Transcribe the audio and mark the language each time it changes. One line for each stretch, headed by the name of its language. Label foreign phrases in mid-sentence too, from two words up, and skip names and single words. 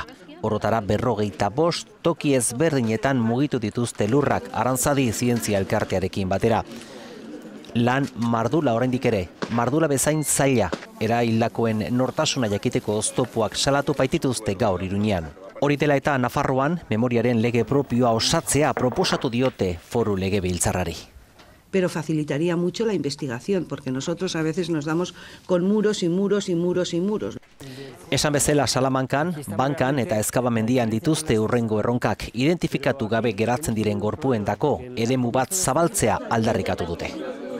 Basque: Orotara 45 toki ezberdinetan mugitu dituzte lurrak Aranzadi zientzia elkartearekin batera. Lan mardula oraindik ere, mardula bezain zaila, eraildakoen nortasuna jakiteko oztopoak salatu baitituzte gaur Iruñean. Hori dela eta Nafarroan memoriaren lege propioa osatzea proposatu diote foru legebiltzarrari.
Spanish: Pero facilitaría mucho la investigación, porque nosotros a veces nos damos con muros y muros y muros y muros.
Basque: Esan bezala Salamancan, Bankan eta Ezkaba mendian dituzte hurrengo erronkak identifikatu gabe geratzen diren gorpuendako eremu bat zabaltzea aldarrikatu dute.